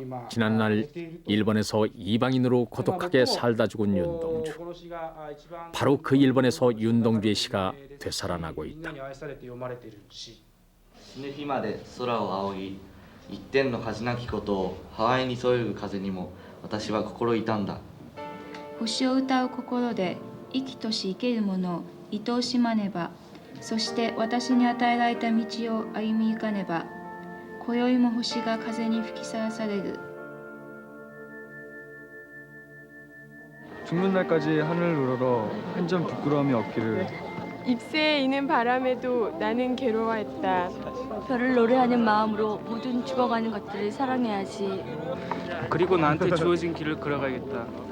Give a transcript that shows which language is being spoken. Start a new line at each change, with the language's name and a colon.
Korean: 지난날 일본에서 이방인으로 고독하게 살다 죽은 윤동주. 바로 그 일본에서 윤동주의 시가 되살아나고 있다.
Japanese: 死ぬ日まで空を仰ぎ一点の恥なきことをハワイにそよぐ風にも私は心痛んだ。星を歌う心で生きとし生けるものを愛おしまねば、そして私に与えられた道を歩み行かねば、今宵も星が風に吹きさらされる。
Korean: 죽는 날까지 하늘을 우러러 한 점 부끄러움이 없기를. 잎새에 있는 바람에도 나는 괴로워했다. 별을 노래하는 마음으로 모든 죽어가는 것들을 사랑해야지. 그리고 나한테 주어진 길을 걸어가야겠다.